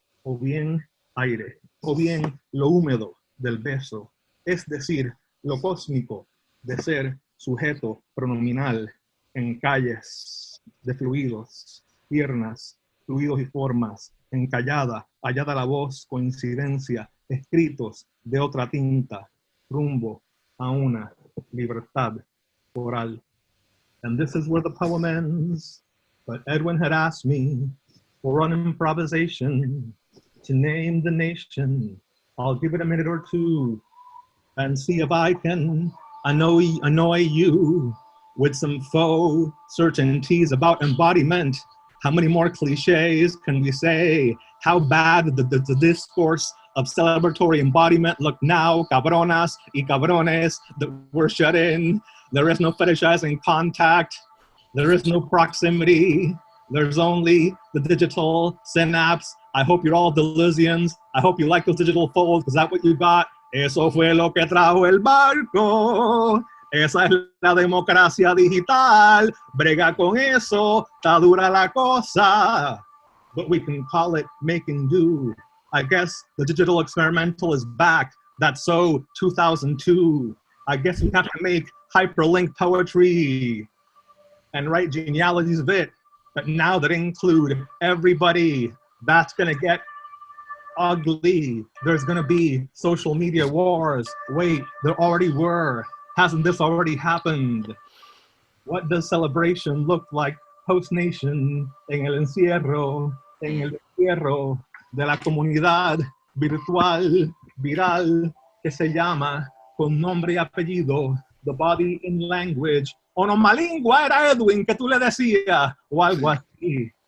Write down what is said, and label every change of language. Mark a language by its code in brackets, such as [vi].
[es] o bien aire, o bien lo húmedo del beso, es decir, lo cósmico de ser sujeto pronominal en calles de fluidos, piernas, fluidos y formas, encallada, hallada la voz, coincidencia, escritos de otra tinta, rumbo a una libertad oral. [en] And this is where the poem ends, but Edwin had asked me for an improvisation to name the nation. I'll give it a minute or two and see if I can annoy you with some faux certainties about embodiment. How many more cliches can we say? How bad the discourse of celebratory embodiment look now, [es] cabronas y cabrones, [en] that we're shut in. There is no fetishizing contact. There is no proximity. There's only the digital synapse. I hope you're all Deleuzians. I hope you like those digital folds. Is that what you got? [es] Eso fue lo que trajo el barco. Esa es la democracia digital. Brega con eso, está dura la cosa. [en] But we can call it making do. I guess the digital experimental is back. That's so 2002. I guess we have to make hyperlink poetry and write genealogies of it. But now that include everybody, that's gonna get ugly. There's gonna be social media wars. Wait, there already were. Hasn't this already happened? What does celebration look like post-nation [es] en el encierro, en el encierro de la comunidad virtual, viral, que se llama con nombre y apellido, [en] the body in language? [es] Onomalingua era Edwin, que tú le decías, o algo así.